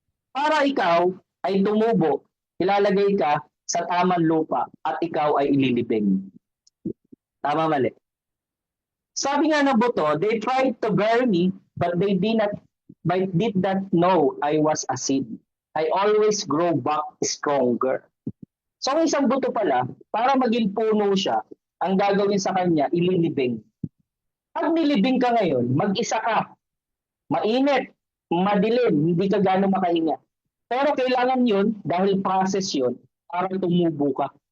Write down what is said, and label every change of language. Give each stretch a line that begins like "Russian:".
Filipino: Para ikaw ay tumubo, ilalagay ka sa tamang lupa at ikaw ay ililibing. Tama mali. Sabi nga ng buto,
English: they tried to bury me, but they did not know I was a seed. I always grow back stronger.
Filipino: So ang isang buto pala, para maging puno siya, ang gagawin sa kanya, ililibing. Pag nilibing ka ngayon, mag-isa ka, mainit, madilim, hindi ka gano'ng makahinga. Pero kailangan yun, dahil process yun, para tumubo ka.